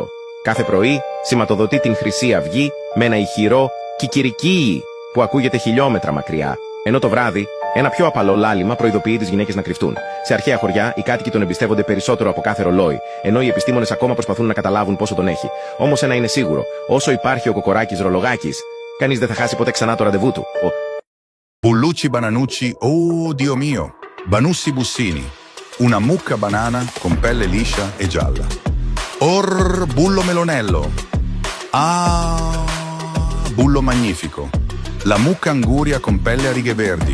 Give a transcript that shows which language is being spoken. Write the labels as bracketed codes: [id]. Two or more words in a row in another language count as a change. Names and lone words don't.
[el] Κάθε πρωί σηματοδοτεί την Χρυσή Αυγή με ένα ηχηρό κικυρικί που ακούγεται χιλιόμετρα μακριά, ενώ το βράδυ ένα πιο απαλό λάλημα προειδοποιεί τις γυναίκες να κρυφτούν. Σε αρχαία χωριά οι κάτοικοι τον εμπιστεύονται περισσότερο από κάθε ρολόι, ενώ οι επιστήμονες ακόμα προσπαθούν να καταλάβουν πόσο τον έχει. Όμως ένα είναι σίγουρο: όσο υπάρχει ο κοκοράκης Ρολογάκης, κανείς δεν θα χάσει ποτέ ξανά το ραντεβού του. [it] Bullucci Bananucci, oh Dio mio, Banussi Bussini, una mucca banana con pelle liscia e gialla. Bullo Melonello, ah, Bullo Magnifico, la mucca anguria con pelle a righe verdi.